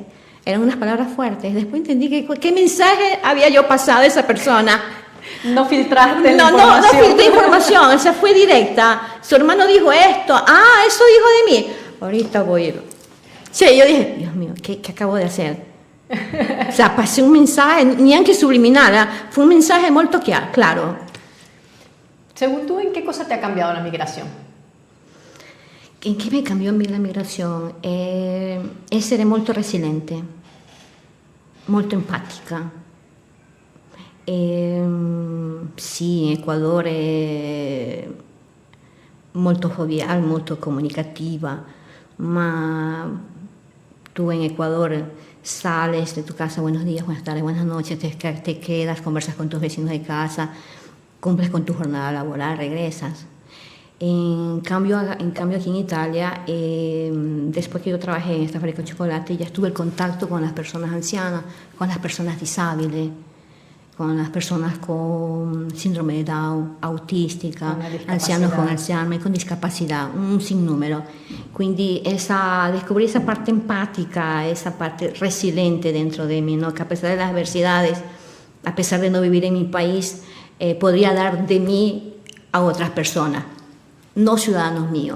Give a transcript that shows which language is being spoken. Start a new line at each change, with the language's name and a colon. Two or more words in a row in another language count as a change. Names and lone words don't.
Spanish: Eran unas palabras fuertes. Después entendí qué mensaje había yo pasado a esa persona. No filtraste la información. No filtré información, o sea, fue directa. Su hermano dijo esto, eso dijo de mí. Ahorita voy a ir. Sí, yo dije, Dios mío, ¿qué acabo de hacer? O sea, pasé un mensaje,
Italian: neanche subliminale,
Spanish: fue un mensaje muy claro. Según tú, ¿en qué cosa te ha cambiado la migración?
Italian: In che mi cambiò la migrazione? Essere molto resiliente, molto empatica. Sì, Ecuador molto jovial, molto comunicativa, ma
Spanish: tú en Ecuador sales de tu casa, buenos días, buenas tardes, buenas noches, te quedas, conversas con tus vecinos de casa, cumples con tu jornada laboral, regresas. En cambio aquí en Italia, después que yo trabajé en esta fábrica de chocolate, ya tuve el contacto con las personas ancianas, con las personas disabili, con las personas con síndrome de Down,
Italian: autistica, anziani con Alzheimer,
Spanish: con discapacidad, un sinnúmero. Quindi descubrí esa parte empática, esa parte resiliente dentro de mí, ¿no? Que a pesar de las adversidades, a pesar de no vivir en mi país, podría dar de mí a otras personas, no ciudadanos míos.